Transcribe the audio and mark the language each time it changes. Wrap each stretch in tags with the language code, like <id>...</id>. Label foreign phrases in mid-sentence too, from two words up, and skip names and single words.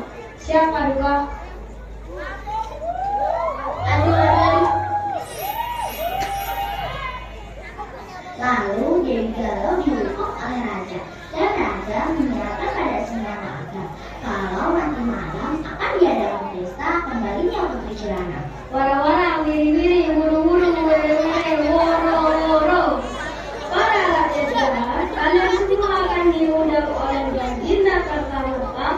<id>Siapa duka? Aduh. Lalu Dewi Galau dihukum oleh raja, dan raja menyatakan pada semua warga kalau nanti malam akan diadakan pesta kembalinya Putri Kirana.</id> <jv>Wara-wara, wiri-wiri, wuru-wuru, were-were, woro-woro.</jv> <id>Para rakyat jalan, kalian semua akan diundang oleh Baginda Kertamerta</id>